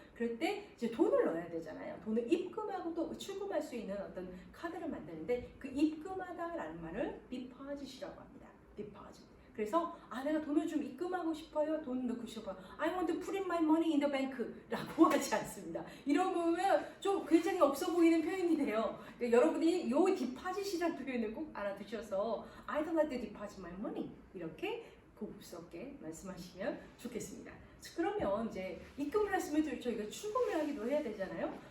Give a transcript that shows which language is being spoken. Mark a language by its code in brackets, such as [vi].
[ko] 그럴 때 이제 돈을 넣어야 되잖아요. 돈을 입금하고 또 출금할 수 있는 어떤 카드를 만드는데 그 입금하다라는 말을 deposit이라고 합니다. [en] deposit. [ko] 그래서 내가 돈을 좀 입금하고 싶어요. 돈 넣고 싶어요. [en] I want to put in my money in the bank라고 [ko] 하지 않습니다. 이런 거면 좀 굉장히 없어 보이는 표현이 돼요. 그러니까 여러분이 요 deposit이라는 표현을 꼭 알아두셔서 [en] I'd like to deposit my money [ko] 이렇게 고급스럽게 말씀하시면 좋겠습니다. 그러면 이제 입금을 했으면 저희가 출금을 하기도 해야 되잖아요.